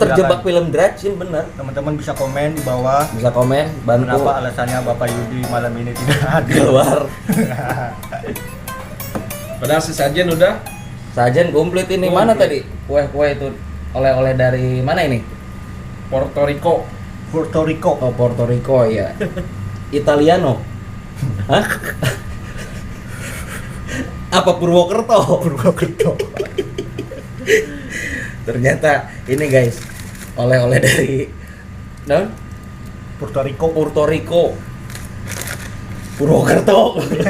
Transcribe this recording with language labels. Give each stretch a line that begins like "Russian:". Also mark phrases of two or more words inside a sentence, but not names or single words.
Indonesian: terjebak silakan. film Dratchin bener. Teman-teman bisa komen di bawah Bisa komen, bantu kenapa alasannya Bapak Yudi malam ini tidak hadir. keluar. Padahal sesajen udah Sajen komplit ini. Mana tadi kue-kue itu oleh-oleh dari mana ini? Puerto Rico. Puerto Rico. Oh, Puerto Rico ya. Italiano. Hah? Apa Purwokerto? Purwokerto. Ternyata ini guys, oleh-oleh dari Puerto Rico. Puerto Rico. Purwokerto.